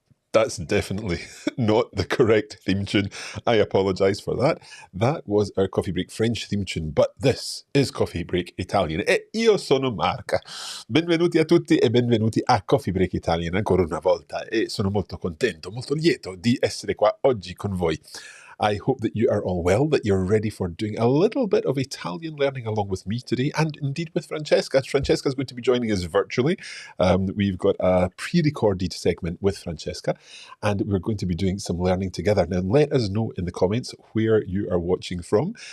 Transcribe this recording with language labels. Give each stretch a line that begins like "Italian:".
English: That's definitely not the correct theme tune. I apologise for that. That was our Coffee Break French theme tune, but this is Coffee Break Italian.
Italian: E io sono Mark. Benvenuti a tutti e benvenuti a Coffee Break Italian ancora una volta. E sono molto contento, molto lieto di essere qua oggi con voi.
English: I hope that you are all well, that you're ready for doing a little bit of Italian learning along with me today, and indeed with Francesca. Francesca is going to be joining us virtually. We've got a pre-recorded segment with Francesca, and we're going to be doing some learning together. Now, let us know in the comments where you are watching from.